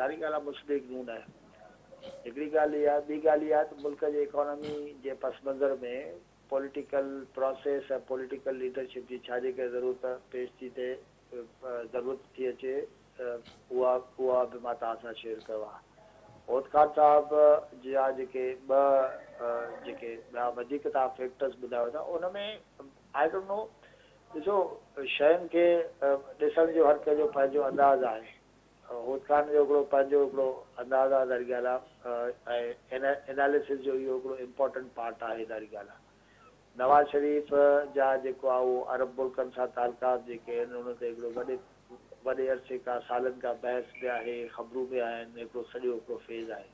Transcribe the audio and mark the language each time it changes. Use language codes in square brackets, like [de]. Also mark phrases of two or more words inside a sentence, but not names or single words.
[sd] ज़ाहिरी ॻाल्हि आहे मुस्लिम लीग नून आहे। हिकिड़ी ॻाल्हि इहा, ॿी ॻाल्हि इहा त मुल्क जे इकोनॉमी जे पस मंज़र में [en] political process [sd] ऐं [en] political leadership [sd] जी छा जेके ज़रूरत पेश थी थिए, ज़रूरत थी अचे, उहा बि मां तव्हां सां शेयर कयो आहे। होद ख़ान साहब जा जेके ॿिया वधीक तव्हां फैक्टर्स ॿुधायो था, उन में [en] I don't know, [sd] ॾिसो शयुनि खे ॾिसण जो हर कंहिंजो पंहिंजो अंदाज़ आहे। होद ख़ान जो हिकिड़ो पंहिंजो हिकिड़ो अंदाज़ आहे, ज़ाहिरी ॻाल्हि आहे, ऐं एनालिसिस जो इहो हिकिड़ो [en] important part [sd] आहे, ज़ाहिरी ॻाल्हि आहे। नवाज़ शरीफ़ जा जेको आहे उहो अरब मुल्कनि सां तालुकात जेके आहिनि, उन ते हिकिड़ो वॾे अरसे खां सालनि खां बहस बि आहे, ख़बरूं बि आहिनि, हिकिड़ो सॼो हिकिड़ो फेज़ आहे।